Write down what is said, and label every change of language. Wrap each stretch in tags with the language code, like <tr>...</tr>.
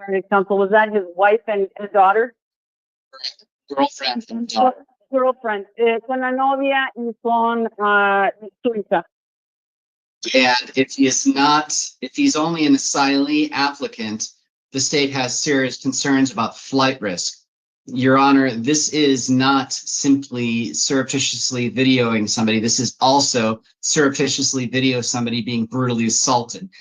<en>Counsel, was that his wife and his daughter? Girlfriend and daughter. Girlfriend,</en> <es>con la novia y con su hija.</es> <en>And if he's only an asylee applicant, the state has serious concerns about flight risk. Your Honor, this is not simply surreptitiously videoing somebody. This is also surreptitiously video somebody being brutally assaulted.</en>